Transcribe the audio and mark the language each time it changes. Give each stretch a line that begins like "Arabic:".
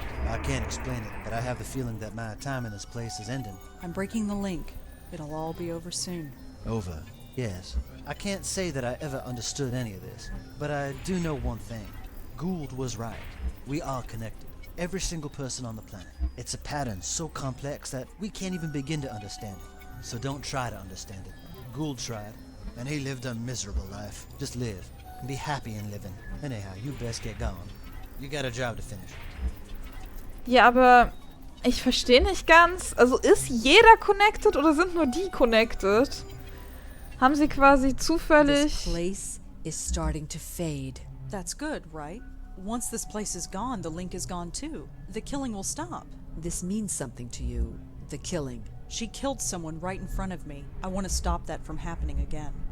English: I can't explain it, but I have the feeling that my time in this place is ending. I'm breaking the link. It'll all be over soon. Over. Yes. I can't say that I ever understood any of this, but I do know one thing. Gould was right. We are connected. Every single person on the planet. It's a pattern so complex that we can't even begin to understand it. So don't try to understand it. Gould tried, and he lived a miserable life. Just live, and be happy in living. Anyhow, you best get going. You got a job to finish.
German: Ja, aber ich verstehe nicht ganz. Also ist jeder connected oder sind nur die connected? Haben sie quasi
English: This
German: zufällig...
English: place is starting to fade. That's good, right? Once this place is gone, the link is gone too. The killing will stop. This means something to you, the killing. She killed someone right in front of me. I want to stop that from happening again.